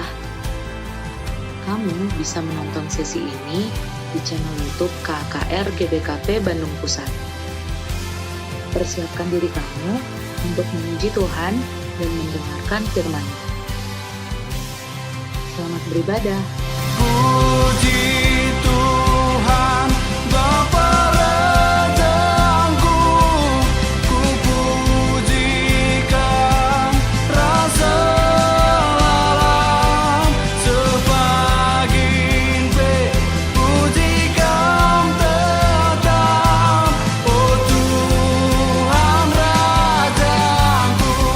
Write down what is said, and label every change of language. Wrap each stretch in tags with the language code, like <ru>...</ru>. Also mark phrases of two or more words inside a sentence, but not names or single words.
<id>Kamu bisa menonton sesi ini di channel YouTube KKR GBKP Bandung Pusat. Persiapkan diri kamu untuk memuji Tuhan dan mendengarkan firman-Nya. Selamat beribadah.</id> <btx>puji Tuhan Bapa Rajaku, ku pujikan rasa lalang sepagin pe pujikan tetap oh Tuhan Rajaku.</btx>